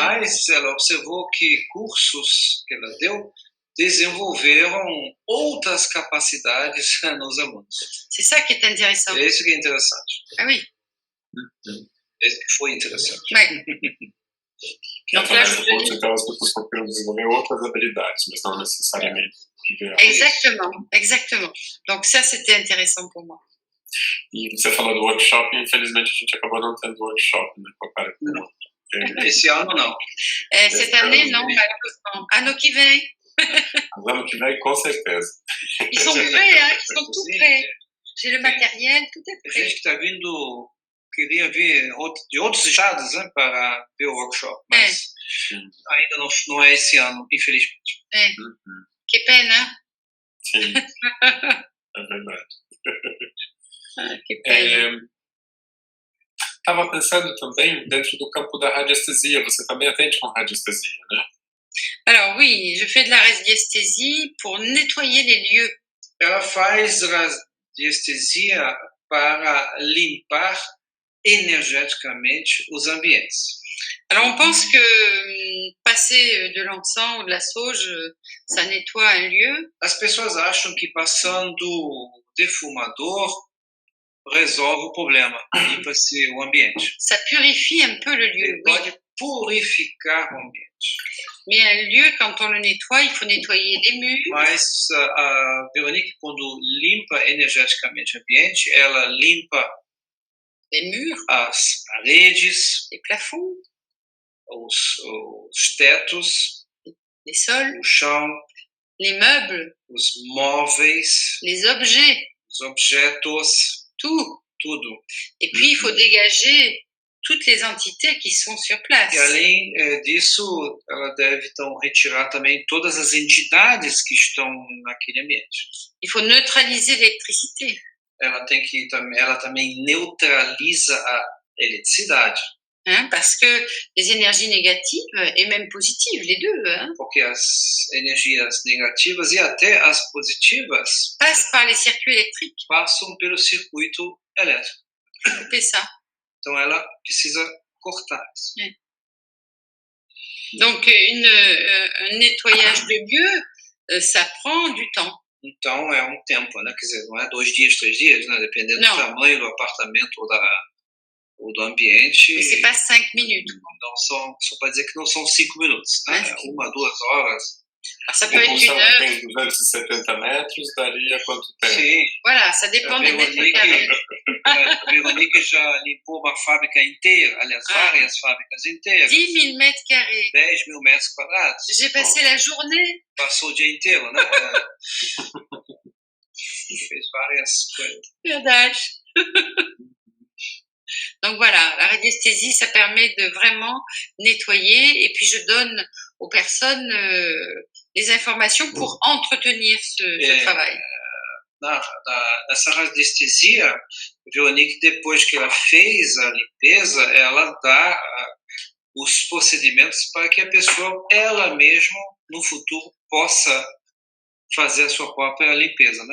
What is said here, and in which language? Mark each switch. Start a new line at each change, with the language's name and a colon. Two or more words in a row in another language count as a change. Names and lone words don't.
Portuguese: Mas ela observou que cursos que ela deu desenvolveram outras capacidades nos alunos.
French: C'est ça qui est intéressant.
Portuguese: É isso que é interessante.
French: Ah oui.
Portuguese: É isso que foi interessante.
French: Ouais. Donc là,
Portuguese: Através do curso, então, as pessoas conseguiram desenvolver outras habilidades, mas não necessariamente viver.
French: Exactement, exactement. Donc ça, c'était intéressant pour moi.
Portuguese: E você falou do workshop, e infelizmente a gente acabou não tendo workshop, né? Esse ano não.
French: Cette année, non, malheureusement.
Portuguese: Ano que vem. Ano que vem, com certeza.
French: Ils sont prêts, hein? Ils sont tout prêts. J'ai le matériel, tout est
Portuguese: Tem
French: prêt.
Portuguese: gente que está vindo, queria vir de outros estados, né, para ver o workshop, mas ainda não é esse ano, infelizmente. Que pena, hein? Sim, é verdade. Que pena. Estava pensando também dentro do campo da radiestesia. Você também atende com radiestesia, né?
French: Alors oui, je fais de la radiesthésie pour nettoyer les lieux.
Portuguese: Ela faz radiestesia para limpar energeticamente os ambientes.
French: Alors on pense que passer de l'encens ou de la sauge, ça nettoie un lieu.
Portuguese: As pessoas acham que passando defumador resolve o problema, limpa-se o ambiente.
French: Ça purifie un peu le lieu, oui.
Portuguese: Pode purificar o ambiente.
French: Mais un lieu, quand on le nettoie, il faut nettoyer les murs.
Portuguese: Mas a Veronique, quando limpa energeticamente o ambiente, ela limpa
French: les murs,
Portuguese: as paredes,
French: les plafonds,
Portuguese: os tetos,
French: les sols,
Portuguese: o chão,
French: les meubles,
Portuguese: os móveis,
French: les objets,
Portuguese: os objetos, tudo.
French: Et puis, il faut dégager toutes les entités qui sont sur place.
Portuguese: E além disso, ela deve então retirar também todas as entidades que estão naquele ambiente.
French: Il faut neutraliser l'électricité.
Portuguese: Ela também neutraliza a eletricidade.
French: Parce que les énergies négatives et même positives, les deux,
Portuguese: porque as energias negativas e até as positivas
French: passent par les circuits électriques.
Portuguese: Passam pelo circuito elétrico.
French: Couper ça.
Portuguese: Então ela precisa cortar isso. Donc un nettoyage de lieu, ça prend du temps. Então é tempo, né? Quer dizer, não é 2 dias, 3 dias, né? Dependendo do tamanho do apartamento ou do ambiente.
French: Mais c'est pas 5 minutes.
Portuguese: Não são, só para dizer que não são 5 minutos, né? 1, 2 horas.
French: Ça peut être 1 heure.
Portuguese: Tem 270 metros, daria quanto tempo? Sim.
French: Voilà, ça dépend des mètres carrés.
Portuguese: A Veronique já limpou uma fábrica inteira, aliás, várias fábricas inteiras.
French: 10 000 mètres carrés.
Portuguese: 10 000 metros quadrados.
French: J'ai passé la journée.
Portuguese: Passou o dia inteiro, né? Fez várias coisas. Verdade.
French: Donc voilà, la radiesthésie, ça permet de vraiment nettoyer et puis je donne aux personnes les informations pour entretenir ce travail.
Portuguese: Nessa radiestesia, Veronique, depois que ela fez a limpeza, ela dá os procedimentos para que a pessoa, ela mesma, no futuro, possa fazer a sua própria limpeza, né?